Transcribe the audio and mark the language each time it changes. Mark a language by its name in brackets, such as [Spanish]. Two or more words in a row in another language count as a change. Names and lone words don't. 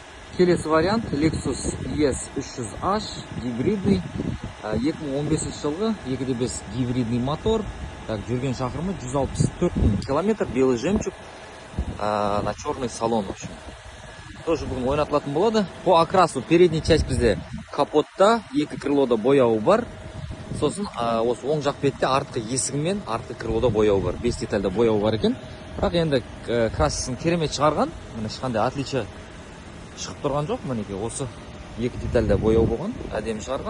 [Kazakh] Келесі вариант Lexus ES 300H гибридный 2015 жылғы 2.5 гибридный мотор. Так, жүрген шақырымы 164 000 километр, [Russian] белый жемчуг на черный салон. В общем, тоже [Kazakh] бүгін ойнатылатын болады. [Russian] По окрасу передний часть [Kazakh] бізде капотта, екі крылода бояуы бар. Сосын осы оң жақ бетте артқы есігі мен артқы крылода бояуы бар. 5 детальда бояуы бар екен. Бірақ енді краскасын керемет шығарған. Міне ешқандай отличие шығып тұрған жоқ. Мінекей осы екі детальда бояу болған, әдемі шығарған.